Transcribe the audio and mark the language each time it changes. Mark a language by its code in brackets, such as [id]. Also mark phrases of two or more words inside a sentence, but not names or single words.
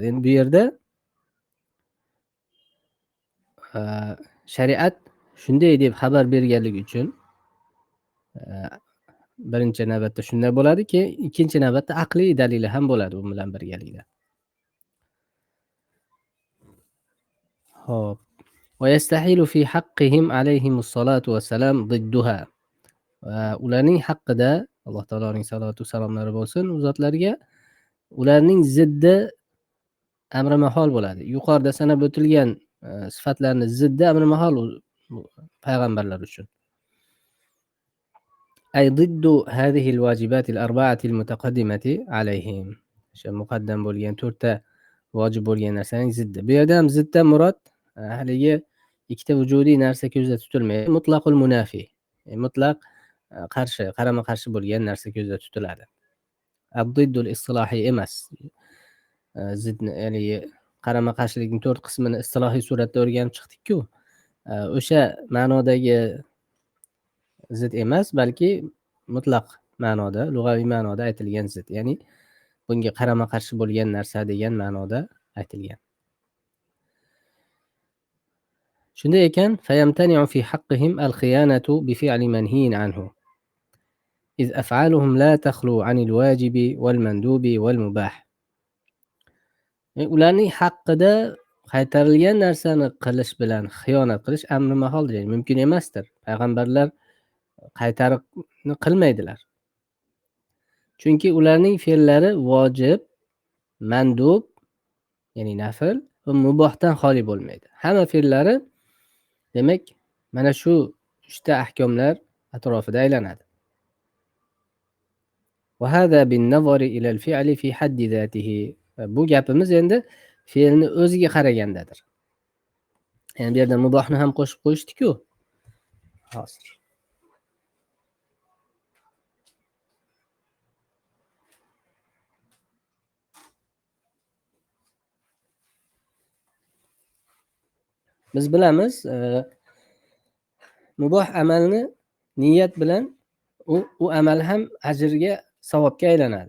[uz] Endi bu yerda shariat shunday deb xabar berganligi uchun birinchi navbatda shunday bo'ladiki, ikkinchi navbatda aqliy dalili ham bo'ladi u bilan birgalikda. Xo'p. [ar] ويستحيل في حقهم عليهم الصلاة والسلام ضدها. [uz] Ularning haqqida Alloh taoloning salatu salomlari bo'lsin u zotlarga, ularning ziddi amri mahol bo'ladi. Yuqorida sanab o'tilgan sifatlarni ziddi amri mahol payg'ambarlar uchun. [ar] أي ضد هذه الواجبات الأربعة المتقدمة عليهم. [uz] O'sha muqaddam bo'lgan 4 ta vojib bo'lgan narsaning ziddi. Bu yerda ham ziddan murod haligi ikkita vujudiy narsa ko'zda tutilmaydi. [ar] مطلق المنافي. [uz] Mutlaq qarshi, qarama-qarshi bo'lgan narsa ko'zda tutiladi. [ar] الضد الاصطلاحي [uz] emas. Zidni, ya'ni qarama-qarshilikning 4 qismini istilohiy suratda o'rganib chiqdik-ku. O'sha ma'nodagi zid emas, balki mutlaq ma'noda, lug'aviy ma'noda aytilgan zid. Ya'ni bunga qarama-qarshi bo'lgan narsa degan ma'noda aytilgan. Shunday ekan, [ar] فيمتنع في حقهم الخيانة بفعل منهي عنه. إذ أفعالهم لا تخلو عن الواجب والمندوب والمباح. [uz] Ularning haqqida qaytarilgan narsani qilish bilan xiyonat qilish amri mahol deydi. Mumkin emasdir. Payg'ambarlar qaytaribni qilmaydilar. Chunki ularning fe'llari vojib, mandub, ya'ni nafl va mubohdan xoli bo'lmaydi. Hamma fe'llari demak mana shu 3 ta ahkomlar atrofida aylanadi. [ar] وهذا بالنظر إلى الفعل في حد ذاته. [uz] Bu gapimiz endi fe'lni o'ziga qaragandadir. Ya'ni bu yerda mubohni ham qo'shib qo'yishdik-ku. Hozir. Biz bilamiz, muboh amalni niyat bilan u amal ham ajrga, savobga aylanadi.